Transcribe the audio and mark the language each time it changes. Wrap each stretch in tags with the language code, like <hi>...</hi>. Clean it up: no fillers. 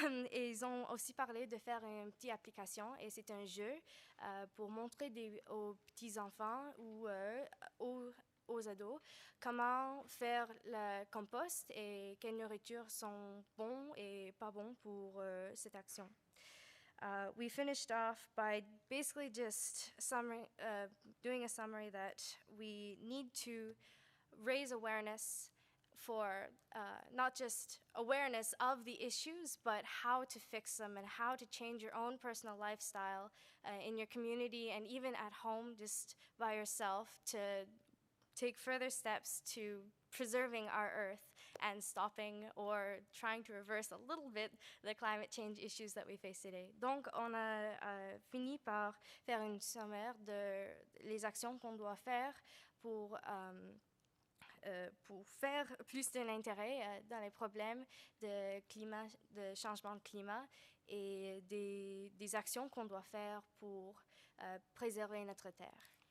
<fr>Et ils ont aussi parlé de faire une petite application, et c'est un jeu pour montrer aux petits-enfants ou aux ados comment faire le compost et quelles nourritures sont bons et pas bons pour cette action.</fr> <en>We finished off by basically just doing a summary that we need to raise awareness for not just awareness of the issues, but how to fix them and how to change your own personal lifestyle in your community and even at home, just by yourself, to take further steps to preserving our Earth and stopping or trying to reverse a little bit the climate change issues that we face today.</en> <fr>Donc, on a fini par faire une sommaire de les actions qu'on doit faire pour faire plus d'un intérêt dans les problèmes de changement de climat et des actions qu'on doit faire pour préserver notre terre.</fr>